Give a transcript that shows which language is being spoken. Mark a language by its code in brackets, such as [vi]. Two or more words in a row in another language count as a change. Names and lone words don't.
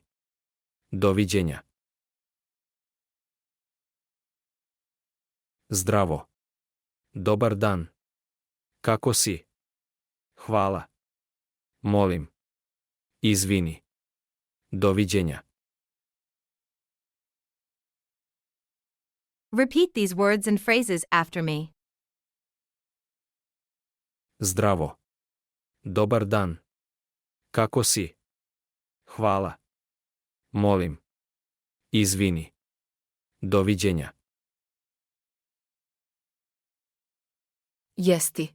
[sr] Doviđenja. Zdravo. Dobar dan. Kako si? Hvala. Molim. Izvini. Doviđenja. [en] Repeat these words and phrases after me. [sr] Zdravo. Dobar dan. Kako si? Hvala. Molim. Izvini. Doviđenja. Jesti.